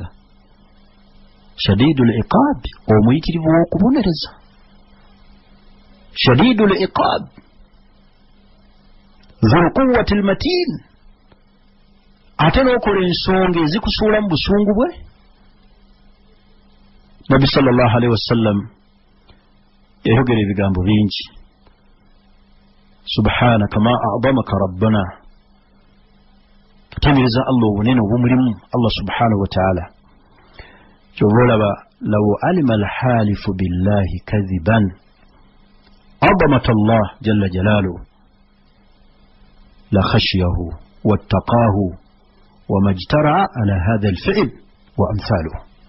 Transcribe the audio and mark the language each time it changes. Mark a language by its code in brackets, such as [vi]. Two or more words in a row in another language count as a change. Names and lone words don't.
[ar] شديد العقاب, [lg] omuyitirivu w'okubonereza. [ar] شديد العقاب ذو القوة المتين, [lg] ate n'okola ensonga ezikusuula mu busungu bwe. Nabbi [ar] صلى الله عليه وسلم [lg] yayogera ebigambo bingi. [ar] سبحانك ما أعظمك ربنا, [lg] tutemereza Allah obunene obumulimu Allah [ar] سبحانه وتعالى. [lg] Kyova olaba [ar] لو علم الحالف بالله كاذبا عظمة الله جل جلاله لخشيه واتقاه وما اجترأ على هذا الفعل وأمثاله.